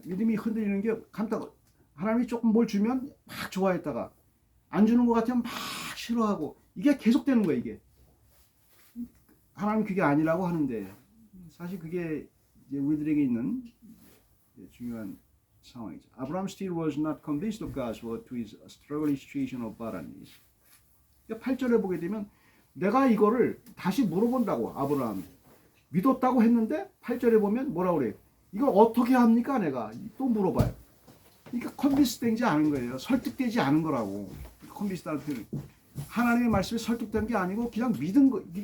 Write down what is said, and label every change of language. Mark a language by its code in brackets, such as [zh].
[ko] 믿음이 흔들리는 게 하나님이 조금 뭘 주면 막 좋아했다가 안 주는 것 같으면 막 싫어하고 이게 계속되는 거예요. 이게 하나님 그게 아니라고 하는데 사실 그게 이제 우리들에게 있는 중요한 상황이죠. [en] Abraham still was not convinced of God's word to his struggling situation of barrenness. [ko] 8절에 보게 되면 내가 이거를 다시 물어본다고 아브라함이 믿었다고 했는데 8절에 보면 뭐라 그래요? 이걸 어떻게 합니까? 내가 또 물어봐요. 그러니까 컨비스 되지 않은 거예요. 설득되지 않은 거라고. 컨비스라는 표현. 하나님의 말씀에 설득된 게 아니고 그냥 믿은 거.